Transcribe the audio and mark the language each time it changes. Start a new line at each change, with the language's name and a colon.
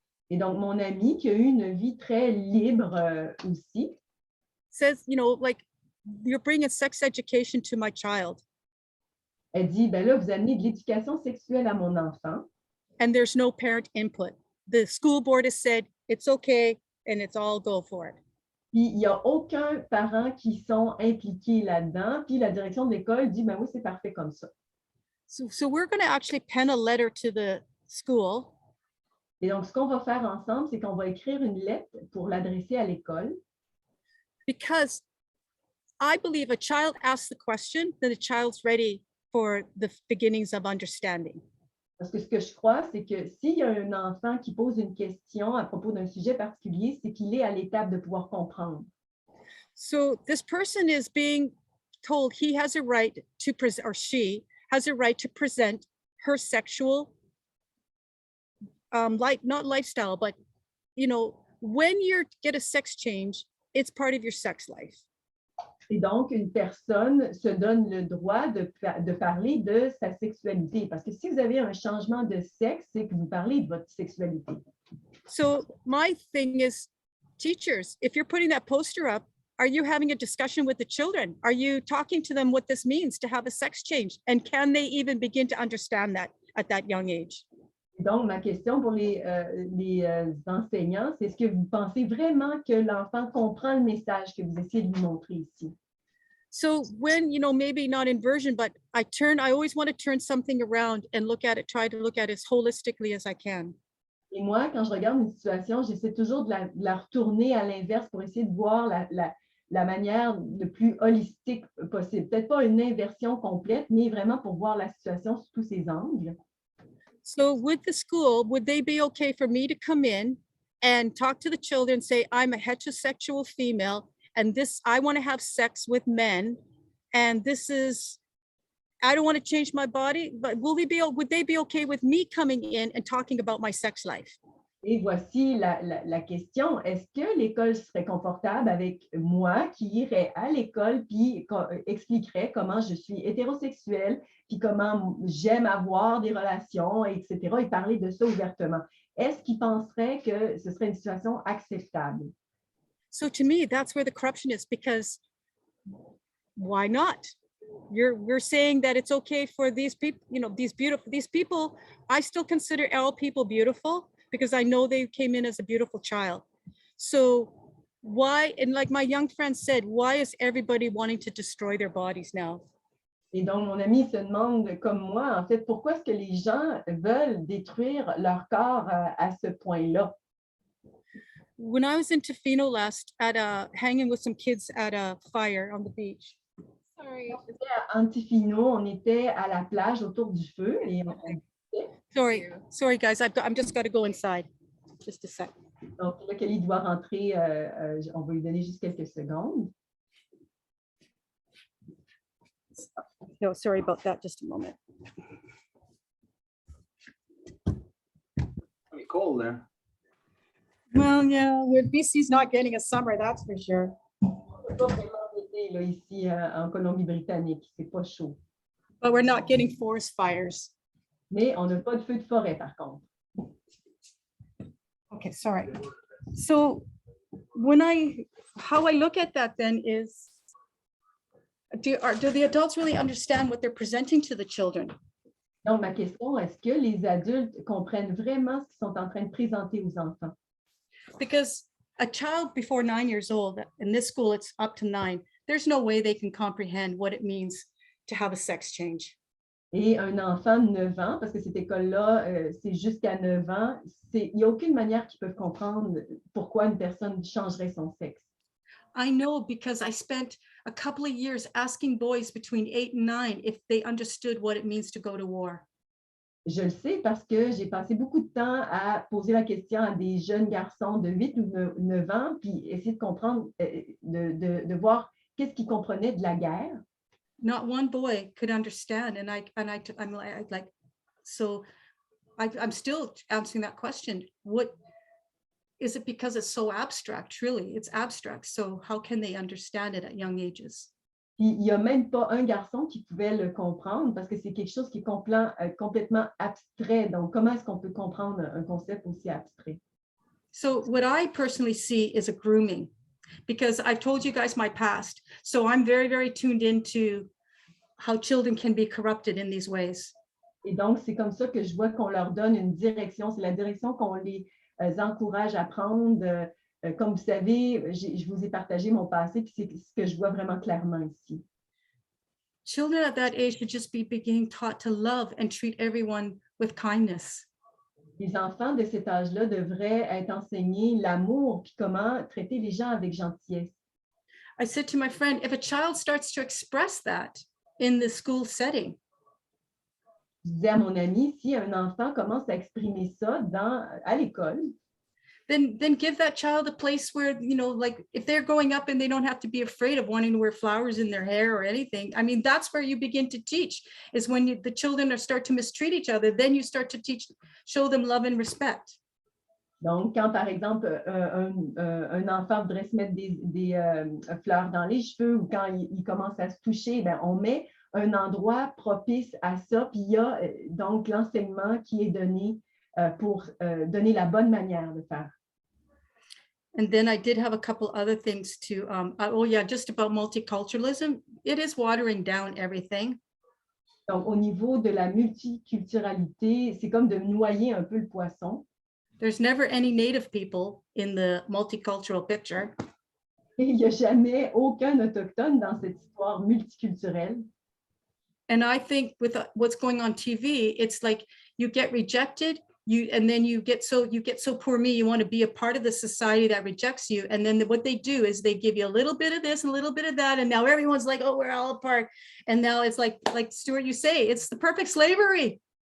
French: Et donc, mon ami qui a eu une vie très libre aussi.
English: Says, you know, like, you're bringing sex education to my child.
French: Elle dit, ben là, vous amenez de l'éducation sexuelle à mon enfant.
English: And there's no parent input. The school board has said, it's okay, and it's all go for it.
French: Puis, il n'y a aucun parent qui sont impliqués là-dedans. Puis, la direction de l'école dit, ben oui, c'est parfait comme ça.
English: So we're going to actually pen a letter to the school.
French: Et donc, ce qu'on va faire ensemble, c'est qu'on va écrire une lettre pour l'adresser à l'école.
English: Because I believe a child asks the question, then the child's ready for the beginnings of understanding.
French: Parce que ce que je crois, c'est que s'il y a un enfant qui pose une question à propos d'un sujet particulier, c'est qu'il est à l'étape de pouvoir comprendre.
English: So this person is being told he has a right to present, or she has a right to present her sexual, not lifestyle, but, you know, when you get a sex change, it's part of your sex life.
French: Et donc, une personne se donne le droit de parler de sa sexualité. Parce que si vous avez un changement de sexe, c'est que vous parlez de votre sexualité.
English: So my thing is, teachers, if you're putting that poster up, are you having a discussion with the children? Are you talking to them what this means to have a sex change? And can they even begin to understand that at that young age?
French: Donc, ma question pour les enseignants, c'est est-ce que vous pensez vraiment que l'enfant comprend le message que vous essayez de lui montrer ici?
English: So when, you know, maybe not inversion, but I always want to turn something around and try to look at it as holistically as I can.
French: Et moi, quand je regarde une situation, j'essaie toujours de la retourner à l'inverse pour essayer de voir la manière le plus holistique possible. Peut-être pas une inversion complète, mais vraiment pour voir la situation sous tous ses angles.
English: So with the school, would they be okay for me to come in and talk to the children, say, I'm a heterosexual female, and I want to have sex with men, and I don't want to change my body, but would they be okay with me coming in and talking about my sex life?
French: Et voici la question. Est-ce que l'école serait confortable avec moi qui irais à l'école puis expliquerait comment je suis hétérosexuelle, puis comment j'aime avoir des relations, etc., et parler de ça ouvertement? Est-ce qu'ils penseraient que ce serait une situation acceptable?
English: So to me, that's where the corruption is, because why not? You're saying that it's okay for these people, you know, these people, I still consider all people beautiful, because I know they came in as a beautiful child. So why, and like my young friend said, why is everybody wanting to destroy their bodies now?
French: Et donc, mon ami se demande, comme moi, en fait, pourquoi est-ce que les gens veulent détruire leur corps à ce point-là?
English: When I was in Tofino last hanging with some kids at a fire on the beach. Sorry.
French: À Antifino, on était à la plage autour du feu et
English: Sorry guys, I'm just got to go inside. Just a sec.
French: donc là, Kelly doit rentrer, on va lui donner juste quelques secondes.
English: No, sorry about that, just a moment. Pretty cold there. Well, yeah, BC's not getting a summer, that's for sure.
French: C'est pas vraiment l'été, là, ici en Colombie-Britannique, c'est pas chaud.
English: But we're not getting forest fires.
French: Mais on n'a pas de feu de forêt, par contre.
English: Okay, sorry. So how I look at that then is, do the adults really understand what they're presenting to the children?
French: Donc, ma question, est-ce que les adultes comprennent vraiment ce qu'ils sont en train de présenter aux enfants?
English: Because a child before 9 years old, in this school it's up to 9, there's no way they can comprehend what it means to have a sex change.
French: Et un enfant de 9 ans, parce que cette école-là, c'est jusqu'à 9 ans, il n'y a aucune manière qu'ils peuvent comprendre pourquoi une personne changerait son sexe.
English: I know because I spent a couple of years asking boys between 8 and 9 if they understood what it means to go to war.
French: Je le sais parce que j'ai passé beaucoup de temps à poser la question à des jeunes garçons de 8 ou 9 ans, puis essayer de comprendre, de voir qu'est-ce qu'ils comprenaient de la guerre.
English: Not one boy could understand, and I'm like, so I'm still answering that question. What is it? Because it's so abstract, truly, it's abstract. So how can they understand it at young ages?
French: Puis, il n'y a même pas un garçon qui pouvait le comprendre parce que c'est quelque chose qui est complètement abstrait. Donc, comment est-ce qu'on peut comprendre un concept aussi abstrait?
English: So what I personally see is a grooming, because I've told you guys my past. So I'm very, very tuned into how children can be corrupted in these ways.
French: Et donc, c'est comme ça que je vois qu'on leur donne une direction. C'est la direction qu'on les encourage à prendre. Comme vous savez, je vous ai partagé mon passé, puis c'est ce que je vois vraiment clairement ici.
English: Children at that age should just be being taught to love and treat everyone with kindness.
French: Les enfants de cet âge-là devraient être enseignés l'amour, puis comment traiter les gens avec gentillesse.
English: I said to my friend, if a child starts to express that in the school setting,
French: Je disais à mon ami, si un enfant commence à exprimer ça à l'école,
English: then give that child a place where, you know, like if they're growing up and they don't have to be afraid of wanting to wear flowers in their hair or anything. I mean, that's where you begin to teach, is when the children start to mistreat each other, then you start to show them love and respect.
French: donc quand par exemple un enfant voudrait se mettre des fleurs dans les cheveux ou quand il commence à se toucher, ben, on met un endroit propice à ça, puis il y a donc l'enseignement qui est donné pour donner la bonne manière de faire.
English: And then I did have a couple other things too. Just about multiculturalism. It is watering down everything.
French: Donc, au niveau de la multiculturalité, c'est comme de noyer un peu le poisson.
English: There's never any Native people in the multicultural picture.
French: Et il n'y a jamais aucun autochtone dans cette histoire multiculturelle.
English: And I think with what's going on TV, it's like you get rejected, and then you get so poor me, you want to be a part of the society that rejects you. And then what they do is they give you a little bit of this and a little bit of that. And now everyone's like, oh, we're all apart. And now it's like Stuart, you say, it's the perfect slavery.